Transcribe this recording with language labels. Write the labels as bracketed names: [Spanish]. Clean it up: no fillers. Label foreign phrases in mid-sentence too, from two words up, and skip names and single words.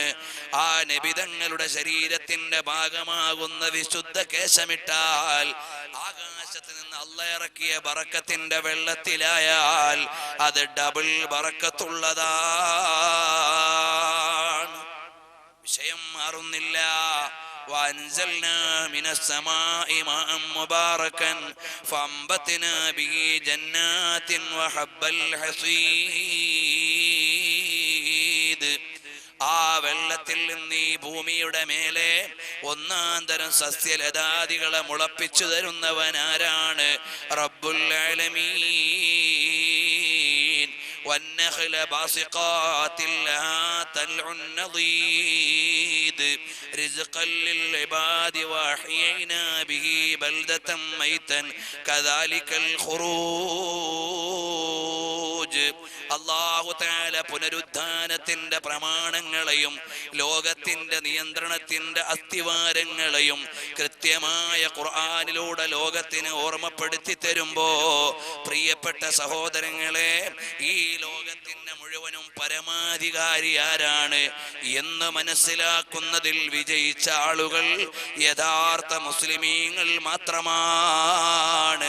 [Malayalam] ആ നബി തങ്ങളുടെ ശരീരത്തിന്റെ ഭാഗമാകുന്ന വിശുദ്ധ കേശമിട്ടാൽ ആകാശത്ത് നിന്ന് അല്ലാഹ് ഇറക്കിയ ബറക്കത്തിന്റെ വെള്ളത്തിലായാൽ അത് ഡബിൾ ബറക്കത്തുള്ളതാണ്. വിഷയം മാറുന്നില്ല. [Arabic] وأنزلنا من السماء ماء مباركا فأنبتنا به جنات وحب الحصيد. [Malayalam] ആ വെള്ളത്തിൽ നിന്ന് ഈ ഭൂമിയുടെ മേലെ ഒന്നാന്തരം സസ്യലതാദികളെ മുളപ്പിച്ചു തരുന്നവനാരാണ്? [Arabic] رب العالمين. والنخل باسقات لها طلع نضيد رزقا للعباد وأحيينا به بلدة ميتا كذلك الخروج. [Malayalam] അല്ലാഹു തആല പുനരുദ്ധാനത്തിന്റെ പ്രമാണങ്ങളെയും ലോകത്തിന്റെ നിയന്ത്രണത്തിന്റെ അസ്ഥിവാരങ്ങളെയും കൃത്യമായ ഖുർആനിലൂടെ ലോകത്തിന് ഓർമ്മപ്പെടുത്തി തരുമ്പോ, പ്രിയപ്പെട്ട സഹോദരങ്ങളെ, ഈ ലോകത്തിന്റെ മുഴുവനും പരമാധികാരി ആരാണ് എന്ന് മനസ്സിലാക്കുന്നതിൽ വിജയിച്ച ആളുകൾ യഥാർത്ഥ മുസ്ലിമീങ്ങൾ മാത്രമാണ്.